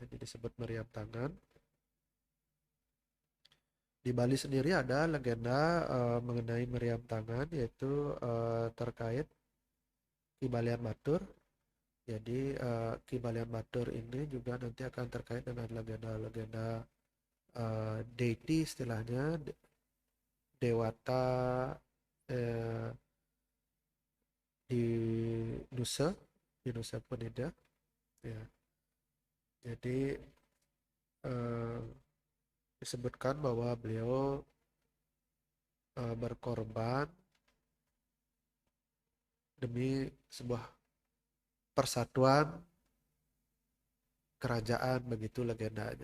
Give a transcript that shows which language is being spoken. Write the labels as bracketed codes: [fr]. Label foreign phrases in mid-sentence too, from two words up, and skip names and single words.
[id] Jadi disebut meriam tangan. Di Bali sendiri ada legenda mengenai meriam tangan, yaitu terkait Ki Balian Batur. Jadi Ki Balian Batur ini juga nanti akan terkait dengan legenda-legenda deity istilahnya, dewata eh, di Nusa Penida. Ya. Jadi eh, disebutkan bahwa beliau berkorban demi sebuah persatuan kerajaan, begitu legendanya.